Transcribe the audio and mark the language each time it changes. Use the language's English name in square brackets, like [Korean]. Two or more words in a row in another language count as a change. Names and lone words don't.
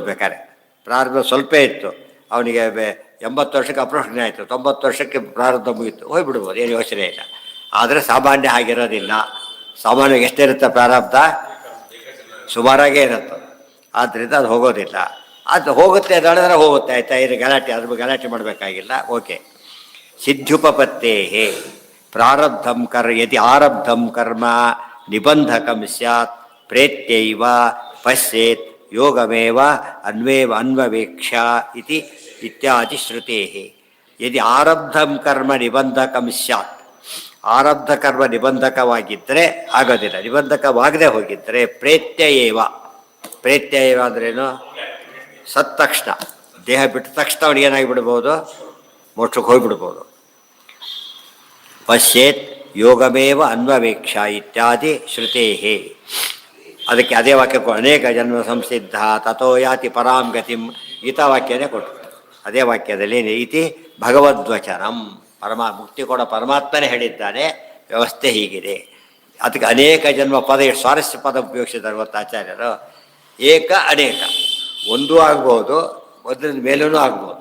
[Kannada] ಬೇಕಾದ್ರೆ ಪ್ರಾರಬ್ಧ ಸ್ವಲ್ಪ ಇತ್ತು, ಅವನಿಗೆ 80 ವರ್ಷಕ್ಕೆ ಅಪ್ರೋಷಣೆ ಆಯಿತು, 90 ವರ್ಷಕ್ಕೆ ಪ್ರಾರಬ್ಧ ಮುಗಿತು, ಹೋಗಿಬಿಡ್ಬೋದು, ಏನು ಯೋಚನೆ ಇಲ್ಲ. ಆದರೆ ಸಾಮಾನ್ಯ ಹಾಗಿರೋದಿಲ್ಲ. ಸಾಮಾನ್ಯವಾಗಿ ಎಷ್ಟಿರುತ್ತೆ ಪ್ರಾರಬ್ಧ? ಸುಮಾರಾಗೇ ಇರುತ್ತೆ. ಆದ್ದರಿಂದ ಅದು ಹೋಗೋದಿಲ್ಲ. ಅದು ಹೋಗುತ್ತೆ ಅದಾಡಿದ್ರೆ ಹೋಗುತ್ತೆ, ಆಯಿತಾ? ಇದು ಗಲಾಟೆ, ಅದ್ರ ಗಲಾಟೆ ಮಾಡಬೇಕಾಗಿಲ್ಲ. ಓಕೆ. [Sanskrit] ಸಿದ್ಧುಪಪತ್ತೇ ಪ್ರಾರಬ್ಧಂ ಯದಿ ಆರಬ್ಧಂ ಕರ್ಮ ನಿಬಂಧಕಂ ಸ್ಯಾತ್ ಪ್ರೇತ್ಯೈವ ಪಶ್ಯೇತ್ ಯೋಗಮೇವ ಅನ್ವವೇಕ್ಷ ಇತಿ ಇತ್ಯಾದಿ ಶ್ರುತೇ. ಯದಿ ಆರಬ್ಧಂ ಕರ್ಮ ನಿಬಂಧಕಂ ಸ್ಯಾತ್, [Kannada] ಆರಬ್ಧ ಕರ್ಮ ನಿಬಂಧಕವಾಗಿದ್ದರೆ ಆಗೋದಿಲ್ಲ. ನಿಬಂಧಕವಾಗದೆ ಹೋಗಿದ್ದರೆ ಪ್ರೇತ್ಯಯೇವ. ಪ್ರೇತ್ಯಯೇವ ಅಂದ್ರೇನು? ಸತ್ತ ತಕ್ಷಣ, ದೇಹ ಬಿಟ್ಟ ತಕ್ಷಣ ಅವನಿಗೇನಾಗಿಬಿಡ್ಬೋದು? ಮೋಕ್ಷಕ್ಕೆ ಹೋಗಿಬಿಡ್ಬೋದು. [Sanskrit] ಪಶ್ಯೇತ್ ಯೋಗಮೇವ ಅನ್ವವೇಕ್ಷ ಇತ್ಯಾದಿ ಶ್ರುತೇ. [Kannada] ಅದಕ್ಕೆ ಅದೇ ವಾಕ್ಯ [Sanskrit] ಅನೇಕ ಜನ್ಮ ಸಂಸಿದ್ಧ ತಥೋ ಯಾತಿ ಪರಾಂ ಗತಿಂ [Kannada] ಗೀತಾವಾಕ್ಯನೇ ಕೊಟ್ಟು ಅದೇ ವಾಕ್ಯದಲ್ಲಿ [Sanskrit] ಇತಿ ಭಗವದ್ವಚನಂ, [Kannada] ಮುಕ್ತಿ ಕೊಡ ಪರಮಾತ್ಮನೇ ಹೇಳಿದ್ದಾನೆ. ವ್ಯವಸ್ಥೆ ಹೀಗಿದೆ. ಅದಕ್ಕೆ ಅನೇಕ ಜನ್ಮ ಪದ, ಸ್ವಾರಸ್ಯ ಪದ ಉಪಯೋಗಿಸಿದ್ದಾರೆ ಗೊತ್ತ ಆಚಾರ್ಯರು. ಏಕ ಅನೇಕ, ಒಂದೂ ಆಗ್ಬೋದು, ಒಂದರ ಮೇಲೂ ಆಗ್ಬೋದು.